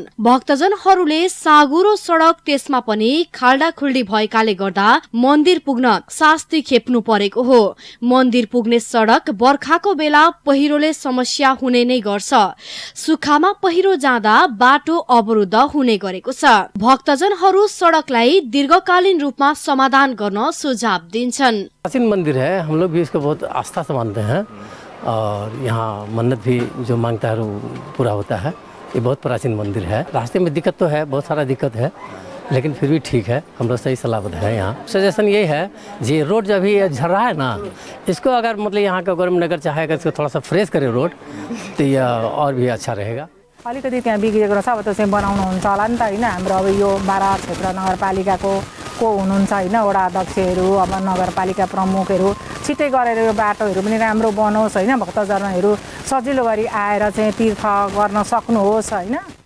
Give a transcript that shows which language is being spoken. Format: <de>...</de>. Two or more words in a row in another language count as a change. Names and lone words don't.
<ne>भक्तजनहरूले साँगुरो सडक त्यसमा पनि खाल्डाखुल्डी भएकाले गर्दा मन्दिर पुग्न शास्ति खेप्नु परेको हो। मन्दिर पुग्ने सडक बर्खाको बेला पहिरोले समस्या हुने नै गर्छ। सुक्खामा पहिरो जाँदा बाटो अवरुद्ध हुने गरेको छ। भक्तजनहरू सडकलाई दीर्घकालीन रूपमा समाधान गर्न सुझाव दिन्छन्।</ne> <hi>प्राचीन मंदिर है, हम लोग भी इसको बहुत आस्था से मानते हैं और यहाँ मन्नत भी जो मांगता है पूरा होता है। ये बहुत प्राचीन मंदिर है। रास्ते में दिक्कत तो है, बहुत सारा दिक्कत है, लेकिन फिर भी ठीक है, हम लोग सही सलामत है। यहाँ सजेशन ये है जी, रोड जब भी झर रहा है ना, इसको अगर मतलब यहाँ का गवर्नमेंट अगर चाहेगा इसको थोड़ा सा फ्रेश करे रोड, तो यह और भी अच्छा रहेगा।</hi> <ne>अलिकति त्यहाँ बिग्रेको रहेछ, अब त्यो चाहिँ बनाउनुहुन्छ होला नि त होइन। हाम्रो अब यो बारा क्षेत्र नगरपालिकाको को हुनुहुन्छ होइन, वडा अध्यक्षहरू, अब नगरपालिका प्रमुखहरू छिट्टै गरेर यो बाटोहरू पनि राम्रो बनोस् होइन, भक्तजनहरू सजिलो गरी आएर चाहिँ तीर्थ गर्न सक्नुहोस् होइन।</ne>